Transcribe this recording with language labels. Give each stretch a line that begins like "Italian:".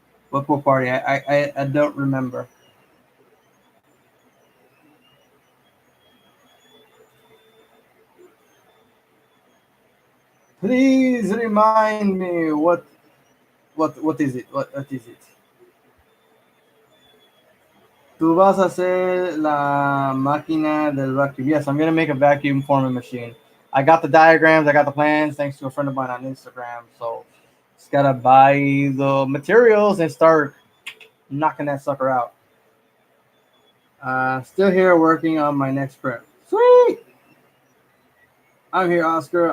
English: What pool party? I don't remember. Please remind me what is it? What is it?
Spanish: Tú vas a hacer la máquina del vacuum.
English: Yes, I'm gonna make a vacuum forming machine. I got the diagrams, I got the plans, thanks to a friend of mine on Instagram. So just gotta buy the materials and start knocking that sucker out. Still here working on my next prep. Sweet! I'm here, Oscar.